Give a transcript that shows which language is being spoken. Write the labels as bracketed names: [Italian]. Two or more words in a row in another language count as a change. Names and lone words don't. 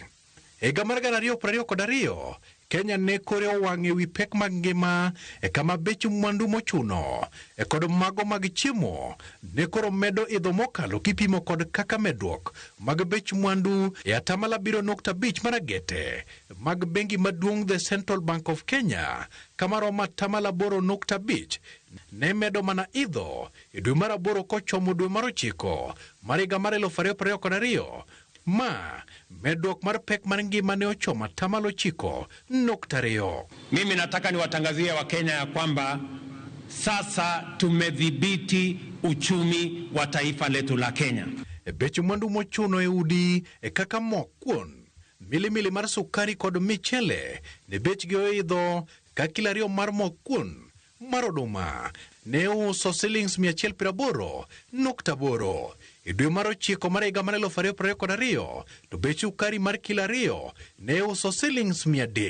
[Luo (Kenya and Tanzania)] E higa mar 2022, Kenya ne kore owang'e wi pek mag ngima e kama bech mwandu mochuno e kod mago mag chiemo ne koro medo idho mokalo kipimo kod kaka medruok mag bech mwandu e 7.5% maragete mag bengi maduong' The Central Bank of Kenya, kama romo 8.5% ne medo mana idho e dwe mar 8 kochomo dwe mar 9 mar higa mar 2022. Ma medruok mar pek mar ngima ne ochomo 9.2%. [Swahili] Mimi nataka niwatangazie Wakenya ya kwamba sasa tumedhibiti uchumi wa taifa letu la Kenya. [Luo (Kenya and Tanzania)] Bech mwandu mochuno e udi e kaka mokwon, milimili mar sukari kod michele ne bechgi oidho ka kilo 2 mar mokwon mar oduma ne uso shillings 180.8. E dwe mar 9 mar higa mar 2022, to bech sukari mar kilo 2 ne uso shillings 300.